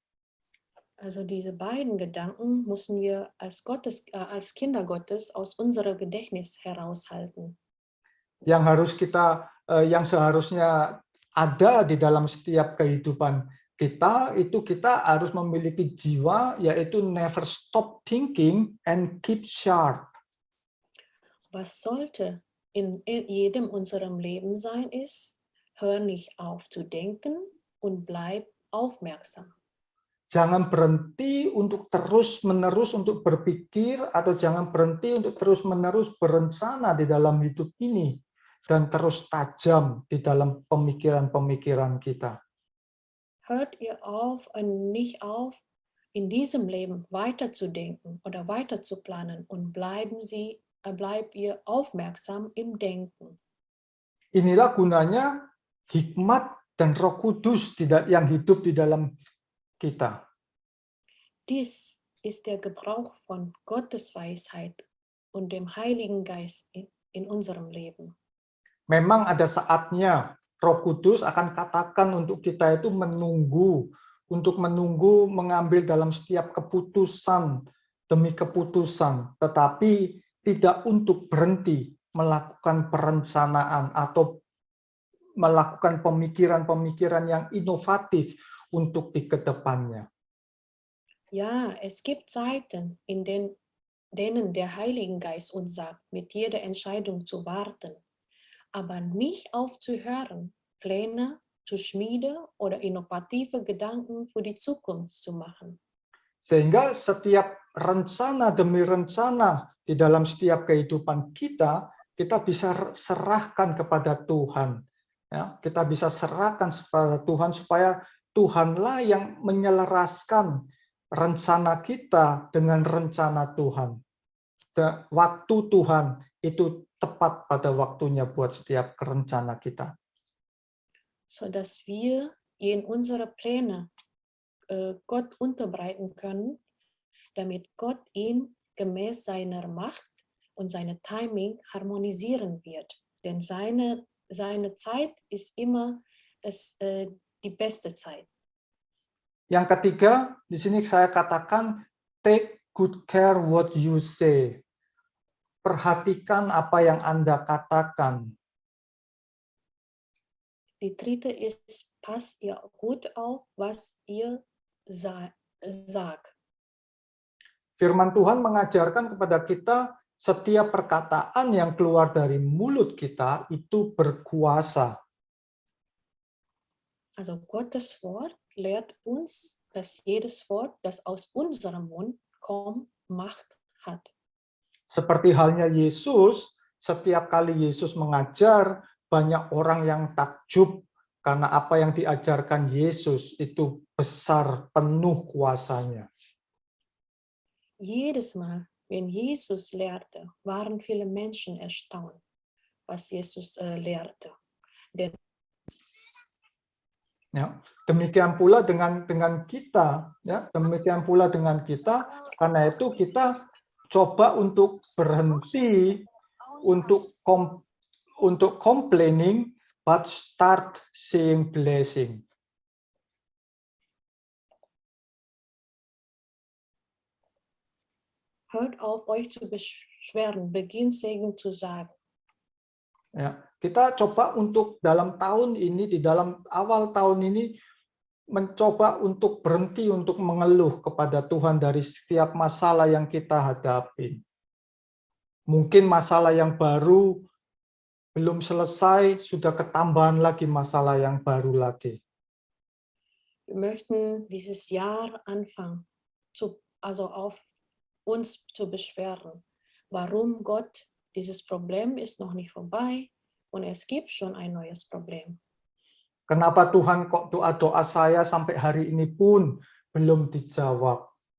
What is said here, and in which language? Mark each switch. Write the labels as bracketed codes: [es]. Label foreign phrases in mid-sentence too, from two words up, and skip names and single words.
[de] Also diese beiden Gedanken müssen wir als Kinder Gottes aus unserem Gedächtnis heraushalten. [id] Yang seharusnya ada di dalam setiap kehidupan kita, itu kita harus memiliki jiwa, yaitu [en] never stop thinking and keep sharp. [de] Was sollte in jedem unserem Leben sein, ist, hör nicht auf zu denken und bleib aufmerksam. [id] Jangan berhenti untuk terus-menerus untuk berpikir, atau jangan berhenti untuk terus-menerus berencana di dalam hidup ini, dan terus tajam di dalam pemikiran-pemikiran kita. [de] Hört ihr auf und nicht auf, in diesem Leben weiterzudenken oder weiterzuplanen und bleibt ihr aufmerksam im Denken. [id] Inilah gunanya hikmat dan Roh Kudus yang hidup di dalam kita. [de] Dies ist der Gebrauch von Gottes Weisheit und dem Heiligen Geist in unserem Leben. [id] Memang ada saatnya Roh Kudus akan katakan untuk kita itu menunggu mengambil dalam setiap keputusan demi keputusan, tetapi tidak untuk berhenti melakukan perencanaan atau melakukan pemikiran-pemikiran yang inovatif untuk di kedepannya. [de] Ja, es gibt Zeiten, denen der Heilige Geist uns sagt, mit jeder Entscheidung zu warten, aber nicht aufzuhören, Pläne zu schmieden oder innovative Gedanken für die Zukunft zu machen. [id] Sehingga setiap rencana demi rencana di dalam setiap kehidupan kita, kita bisa serahkan kepada Tuhan. Ya, kita bisa serahkan kepada Tuhan supaya Tuhanlah yang menyelaraskan rencana kita dengan rencana Tuhan. Waktu Tuhan itu tepat pada waktunya buat setiap rencana kita. [de] Sodass wir in unsere Pläne Gott unterbreiten können, damit Gott ihn gemäß seiner Macht und seiner Timing harmonisieren wird. Denn seine Zeit ist immer die beste Zeit. [id] Yang ketiga, di sini saya katakan, [en] take good care what you say. [id] Perhatikan apa yang Anda katakan. [de] Die dritte ist, passt ihr gut auf, was ihr sagt. [id] Firman Tuhan mengajarkan kepada kita, setiap perkataan yang keluar dari mulut kita itu berkuasa. [de] Also Gottes Wort lehrt uns, dass jedes Wort, das aus unserem Mund kommt, Macht hat. [id] Seperti halnya Yesus, setiap kali Yesus mengajar, banyak orang yang takjub karena apa yang diajarkan Yesus itu besar, penuh kuasanya. [de] Jedes Mal, wenn Jesus lehrte, waren viele Menschen erstaunt, was Jesus lehrte. Denn [id] Ya, demikian pula dengan kita, ya, demikian pula dengan kita. Karena itu kita coba untuk berhenti untuk [en] complaining, but start seeing blessing. [de] hört auf, euch zu beschweren, beginnt Segen zu sagen. [id] Ya, kita coba untuk dalam tahun ini, di dalam awal tahun ini, mencoba untuk berhenti untuk mengeluh kepada Tuhan dari setiap masalah yang kita hadapi. Mungkin masalah yang baru belum selesai, sudah ketambahan lagi masalah yang baru lagi. [de] Wir möchten dieses Jahr anfangen, auf uns zu beschweren. Warum Gott, dieses Problem ist noch nicht vorbei und es gibt schon ein neues Problem. [id] Kenapa Tuhan kok doa-doa saya sampai hari ini pun belum dijawab?